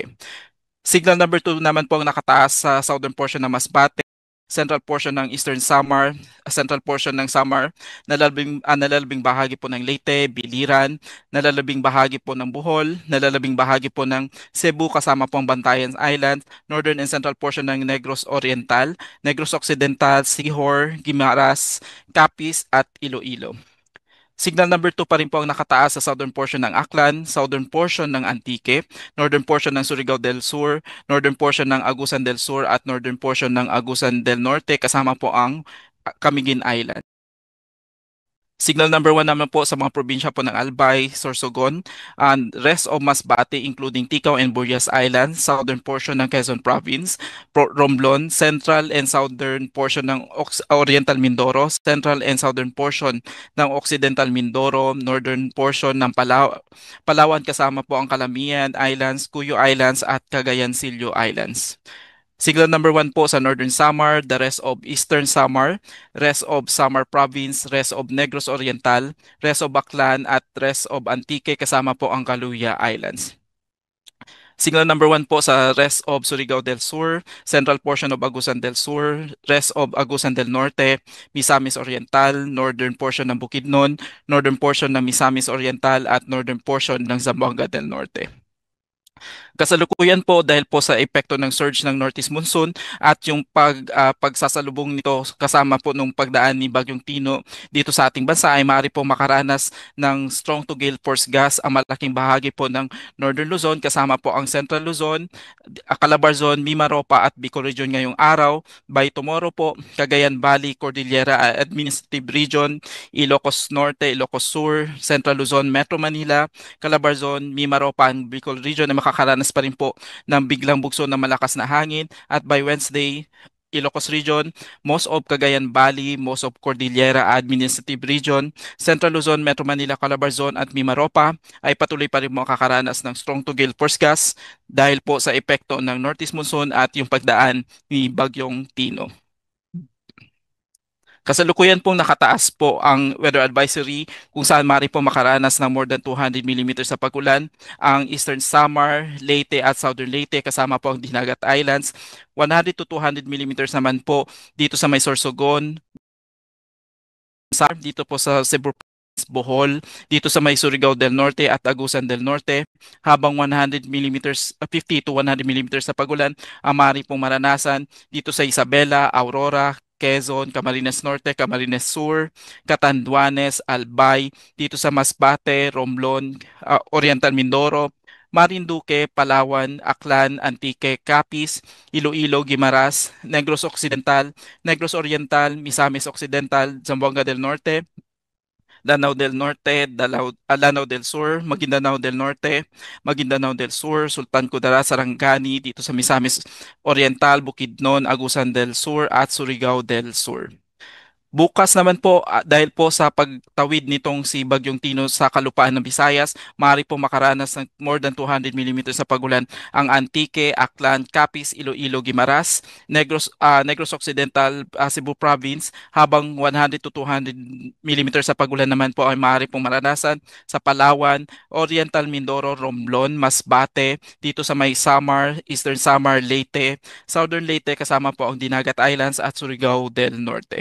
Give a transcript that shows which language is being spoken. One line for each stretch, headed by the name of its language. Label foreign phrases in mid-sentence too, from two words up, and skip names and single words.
English: Signal number 2
Filipino: naman po ang nakataas sa
English: southern portion
Filipino: ng Masbate,
English: central portion
Filipino: ng Eastern Samar,
English: central portion
Filipino: ng Samar, nalalabing bahagi po ng Leyte, Biliran, nalalabing bahagi po ng Bohol, nalalabing bahagi po ng Cebu kasama po ang Bantayan Island,
English: northern and central portion
Filipino: ng Negros Oriental, Negros Occidental, Sihor, Guimaras, Capiz at Iloilo.
English: Signal number 2
Filipino: pa rin po ang nakataas sa
English: southern portion
Filipino: ng Aklan,
English: southern portion
Filipino: ng Antique,
English: northern portion
Filipino: ng Surigao del Sur,
English: northern portion
Filipino: ng Agusan del Sur at
English: northern portion
Filipino: ng Agusan del Norte kasama po ang Camiguin Island.
English: Signal number 1
Filipino: naman po sa mga probinsya po ng Albay, Sorsogon,
English: and rest of Masbate including Ticao and Burias Island, southern portion
Filipino: ng Quezon Province, Romblon,
English: central and southern portion
Filipino: ng Oriental Mindoro,
English: central and southern portion
Filipino: ng Occidental Mindoro,
English: northern portion
Filipino: ng Palawan kasama po ang Calamian Islands, Cuyo Islands at Cagayan Silio Islands.
English: Signal number 1
Filipino: po sa Northern Samar,
English: the rest of Eastern Samar, rest of Samar Province, rest of Negros Oriental, rest of Baclan at rest of Antique
Filipino: kasama po ang Caluya Islands.
English: Signal number 1
Filipino: po sa
English: rest of
Filipino: Surigao del Sur,
English: central portion of
Filipino: Agusan del Sur,
English: rest of
Filipino: Agusan del Norte, Misamis Oriental,
English: northern portion
Filipino: ng Bukidnon,
English: northern portion
Filipino: ng Misamis Oriental at
English: northern portion
Filipino: ng Zamboanga del Norte. Kasalukuyan po dahil po sa epekto ng surge ng Northeast Monsoon at yung pagsasalubong nito kasama po nung pagdaan ni Bagyong Tino dito sa ating bansa ay maaari po makaranas ng
English: strong to gale force gust
Filipino: ang malaking bahagi po ng Northern Luzon kasama po ang Central Luzon, Calabarzon, Mimaropa at Bicol Region ngayong araw.
English: By tomorrow
Filipino: po, Cagayan Valley, Cordillera Administrative Region, Ilocos Norte, Ilocos Sur, Central Luzon, Metro Manila, Calabarzon, Mimaropa, and Bicol Region na makakaranas pa rin po ng biglang bugso ng malakas na hangin at
English: by Wednesday,
Filipino: Ilocos Region,
English: most of
Filipino: Cagayan Valley,
English: most of
Filipino: Cordillera Administrative Region, Central Luzon, Metro Manila, Calabarzon at Mimaropa ay patuloy pa rin makakaranas ng
English: strong to gale force gust
Filipino: dahil po sa epekto ng Northeast Monsoon at yung pagdaan ni Bagyong Tino. Kasalukuyan pong nakataas po ang
English: weather advisory
Filipino: kung saan maaari po makaranas ng
English: more than 200 millimeters
Filipino: sa pagulan. Ang Eastern Samar, Leyte at Southern Leyte kasama po ang Dinagat Islands.
English: 100 to 200 millimeters
Filipino: naman po dito sa may Sorsogon, dito po sa Cebu, Bohol, dito sa may Surigao del Norte at Agusan del Norte, habang 100 millimeters, 50 to 100 millimeters sa pagulan ang maaari pong maranasan dito sa Isabela, Aurora, Quezon, Camarines Norte, Camarines Sur, Catanduanes, Albay, dito sa Masbate, Romblon, Oriental Mindoro, Marinduque, Palawan, Aklan, Antique, Capiz, Iloilo, Guimaras, Negros Occidental, Negros Oriental, Misamis Occidental, Zamboanga del Norte, Lanao del Norte, Lanao del Sur, Maguindanao del Norte, Maguindanao del Sur, Sultan Kudarat, Sarangani, dito sa Misamis Oriental, Bukidnon, Agusan del Sur at Surigao del Sur. Bukas naman po, dahil po sa pagtawid nitong si Bagyong Tino sa kalupaan ng Visayas, maaari po makaranas ng
English: more than 200 millimeters
Filipino: sa pagulan ang Antique, Aklan, Capiz, Iloilo, Guimaras, Negros Occidental, Cebu Province, habang
English: 100 to 200 millimeters
Filipino: sa pagulan naman po ay maaari pong maranasan sa Palawan, Oriental Mindoro, Romblon, Masbate, dito sa may Samar, Eastern Samar, Leyte, Southern Leyte kasama po ang Dinagat Islands at Surigao del Norte.